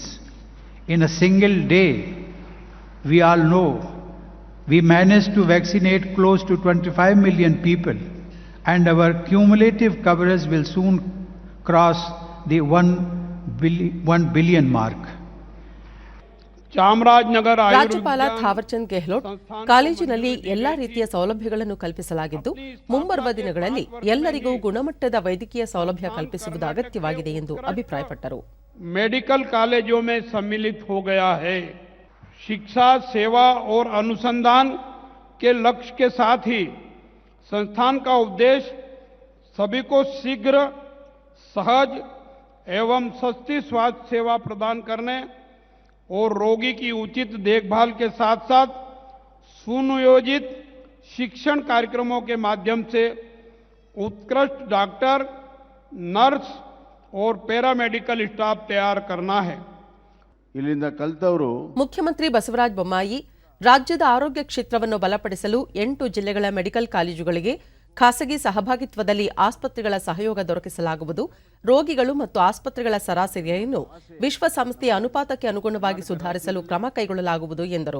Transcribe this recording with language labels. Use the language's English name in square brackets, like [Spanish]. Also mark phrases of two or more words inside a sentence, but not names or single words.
[English] In a single day, we all know, we managed to vaccinate close to 25 million people, and our cumulative coverage will soon cross the 1 billion mark. [Kannada] ಚಾಮರಾಜನಗರ ರಾಜ್ಯಪಾಲ ಥಾವರ್ಚಂದ್ ಗೆಹ್ಲೋಟ್ ಕಾಲೇಜಿನಲ್ಲಿ ಎಲ್ಲಾ ರೀತಿಯ ಸೌಲಭ್ಯಗಳನ್ನು ಕಲ್ಪಿಸಲಾಗಿದ್ದು ಮುಂಬರುವ ದಿನಗಳಲ್ಲಿ ಎಲ್ಲರಿಗೂ ಗುಣಮಟ್ಟದ ವೈದ್ಯಕೀಯ ಸೌಲಭ್ಯ ಕಲ್ಪಿಸುವುದು ಅಗತ್ಯವಾಗಿದೆ ಎಂದು ಅಭಿಪ್ರಾಯಪಟ್ಟರು. [Hindi] मेडिकल कॉलेजों में सम्मिलित हो गया है. शिक्षा, सेवा और अनुसंधान के लक्ष्य के साथ ही संस्थान का उद्देश्य सभी को शीघ्र, सहज एवं सस्ती स्वास्थ्य सेवा प्रदान करने और रोगी की उचित देखभाल के साथ साथ सुनियोजित शिक्षण कार्यक्रमों के माध्यम से उत्कृष्ट डॉक्टर, नर्स और [English] paramedical staff [Hindi] तैयार करना है. [Kannada] ಇಲ್ಲಿಂದ ಕಲಿತವರು ಮುಖ್ಯಮಂತ್ರಿ ಬಸವರಾಜ ಬೊಮ್ಮಾಯಿ ರಾಜ್ಯದ ಆರೋಗ್ಯ ಕ್ಷೇತ್ರವನ್ನು ಬಲಪಡಿಸಲು 8 ಜಿಲ್ಲೆಗಳ ಮೆಡಿಕಲ್ ಕಾಲೇಜುಗಳಿಗೆ ಖಾಸಗಿ ಸಹಭಾಗಿತ್ವದಲ್ಲಿ ಆಸ್ಪತ್ರೆಗಳ ಸಹಯೋಗ ದೊರಕಿಸಲಾಗುವುದು. ರೋಗಿಗಳು ಮತ್ತು ಆಸ್ಪತ್ರೆಗಳ ಸರಾಸರಿಯನ್ನು ವಿಶ್ವಸಂಸ್ಥೆಯ ಅನುಪಾತಕ್ಕೆ ಅನುಗುಣವಾಗಿ ಸುಧಾರಿಸಲು ಕ್ರಮ ಕೈಗೊಳ್ಳಲಾಗುವುದು ಎಂದರು.